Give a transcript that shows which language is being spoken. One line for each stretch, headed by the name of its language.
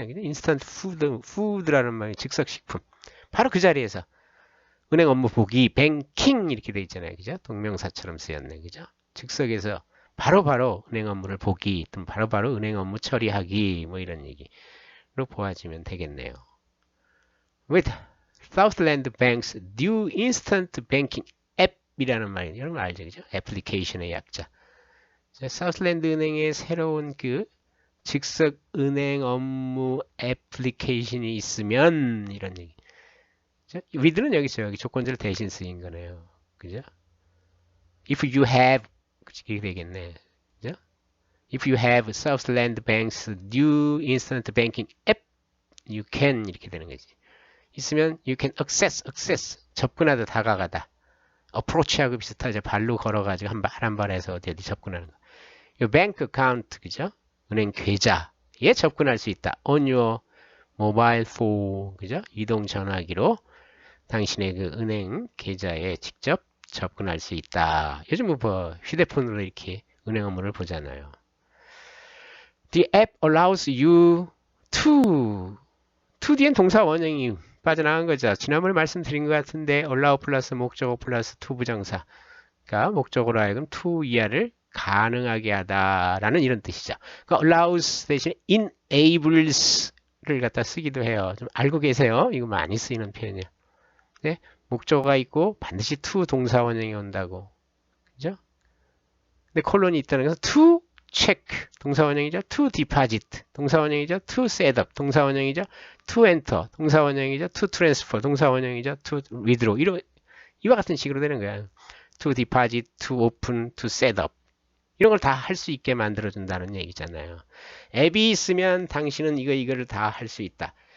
Korean: Instant food라는 말이 즉석식품. 바로 그 자리에서 은행 업무 보기, 뱅킹 이렇게 돼 있잖아요. 그죠? 동명사처럼 쓰였네. 그죠? 즉석에서 바로바로 은행 업무를 보기, 또는 바로바로 은행 업무 처리하기, 뭐 이런 얘기로 보아지면 되겠네요.
English: With Southland Bank's new instant banking
Korean: 앱이라는 말이 여러분 알죠? 그죠? 애플리케이션의 약자. 사우스랜드 은행의 새로운 그 즉석 은행 업무 애플리케이션이 있으면 이런 얘기. with는 여기서 여기 조건절 대신 쓰인 거네요. 그죠? If you have 이렇게 되겠네. 그죠?
English: If you have Southland Bank's new instant banking app, you can 이렇게 되는 거지.
Korean: 있으면
English: you can access
Korean: 접근하다 다가가다. approach하고 비슷하죠. 발로 걸어가지고 한 발 한 발에서 어디 접근하는 거. 이 bank account 그죠? 은행 계좌에 접근할 수 있다.
English: on your mobile phone
Korean: 그죠? 이동 전화기로 당신의 그 은행 계좌에 직접 접근할 수 있다. 요즘 뭐 휴대폰으로 이렇게 은행 업무를 보잖아요.
English: The app allows you to
Korean: 뒤엔 동사 원형이 빠져나간 거죠. 지난번에 말씀드린 것 같은데 allow 플러스 목적어 플러스 to 부정사가 목적어로 하여금 to 이하를 가능하게 하다라는 이런 뜻이죠. 그러니까 allows 대신에 enables를 갖다 쓰기도 해요. 좀 알고 계세요? 이거 많이 쓰이는 표현이에요. 네? 목적어가 있고 반드시 to 동사 원형이 온다고. 그죠? 근데 콜론이 있다는 것은 to check 동사 원형이죠. to deposit 동사 원형이죠. to set up 동사 원형이죠. to enter 동사 원형이죠. to transfer 동사 원형이죠.
English: to withdraw
Korean: 이와 같은 식으로 되는 거야.
English: to deposit, to open, to set up
Korean: 이런 걸 다 할 수 있게 만들어준다는 얘기잖아요. 앱이 있으면 당신은 이거를 다 할 수 있다.